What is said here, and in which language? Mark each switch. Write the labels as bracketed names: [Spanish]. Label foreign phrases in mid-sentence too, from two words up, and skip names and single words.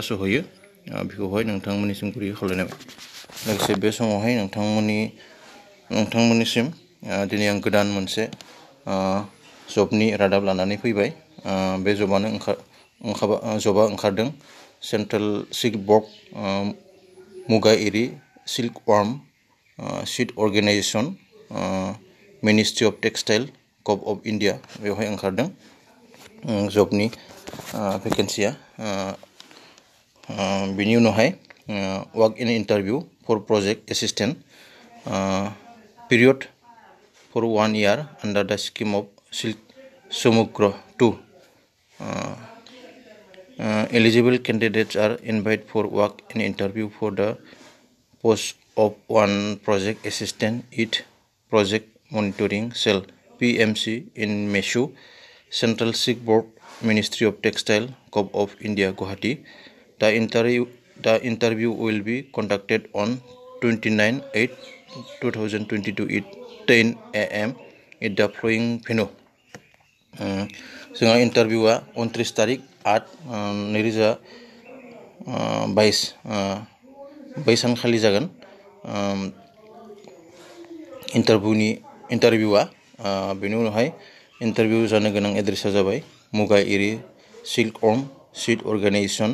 [Bodo] सहैयो बेखौहाय नोंथांमोननिसिम गुरै खावलायनाय लोगोसे बे समावहाय नोंथांमोननिसिम दिनै आं गोदान मोनसे जबनि रादाब लानानै फैबाय बे जबा ओंखारदों सेन्ट्रेल सिल्क बर्ड मुगा एरि सिल्क वार्म सीड अर्गेनाइजेशन मिनिस्ट्रि अफ टेक्सटाइल गभ अफ इन्डिया बेवहाय ओंखारदों जबनि भेकेन्सिया बिनि उनावहाय [English] work in interview for project assistant period for 1 year under the scheme of Silk Samugro 2. Eligible candidates are invited for work in interview for the post of one project assistant at Project Monitoring Cell PMC in Meshu, Central Silk Board, Ministry of Textile, Gov of India, Guwahati. The interview will be conducted on 29/8/2022 at 10 AM at the following venue. [Bodo] जोंहा इन्टारभिउआ 29 तारिख 8/2022 बै सानखालि जागोन इन्टारभिउआ बेनि उनावहाय इन्टारभिउ जानो गोनां एड्रेसा जाबाय मुगा एरि सिल्क वार्म सीड अर्गेनाइजेशन